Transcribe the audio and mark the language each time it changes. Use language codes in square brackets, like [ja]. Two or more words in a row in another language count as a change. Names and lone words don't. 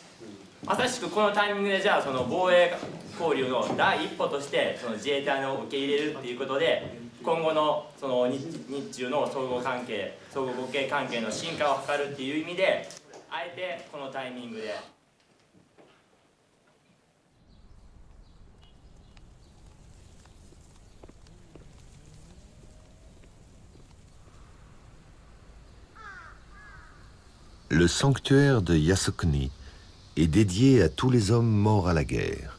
[ja] まさしくこのタイミングでじゃあその防衛交流の第一歩としてその自衛隊を受け入れるっていうことで今後のその日中の相互関係相互互恵関係の進化を図るっていう意味であえてこのタイミングで。 [fr] Le sanctuaire de Yasukni est dédié à tous les hommes morts à la guerre.